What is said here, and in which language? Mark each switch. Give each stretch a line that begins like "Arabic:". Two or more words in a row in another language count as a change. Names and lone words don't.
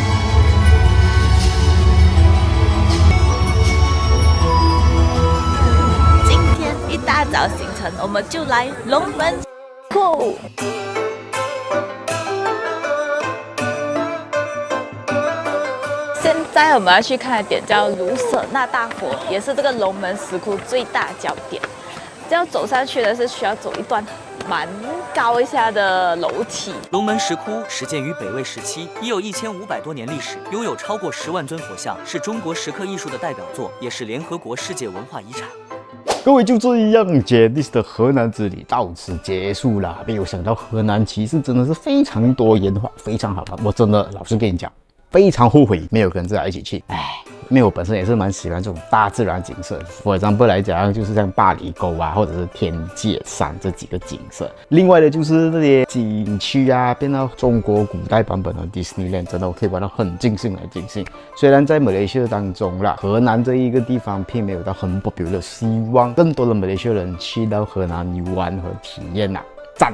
Chinese: 大早行程，我們就來龍門庫。现在我們要去看的點叫盧舍那大佛，也是這個龍門石窟最大焦點。這要走上去的是需要走一段蠻高一下的樓梯。龍門石窟始建於北魏時期，已有1500多年歷史，擁有超過10萬尊佛像，是中國石刻藝術的代表作，也是聯合國世界文化遺產。各位就這樣 ，Janice 的河南之旅到此結束了。沒有想到河南其實真的是非常多元化，非常好看。我真的老實跟你講，非常後悔沒有跟大家一起去。因為我本身也是蠻喜歡這種大自然景色。
English: For example
Chinese: 來講，就是像八里溝啊，或者是天界山這幾個景色。另外的就是那些景區啊，變到中國古代版本的 Disneyland， 真的我可以玩到很盡興來盡興。雖然在馬來西亞當中啦，河南這一個地方並沒有到很 popular， 希望更多的馬來西亞人去到河南遊玩和體驗啊，讚！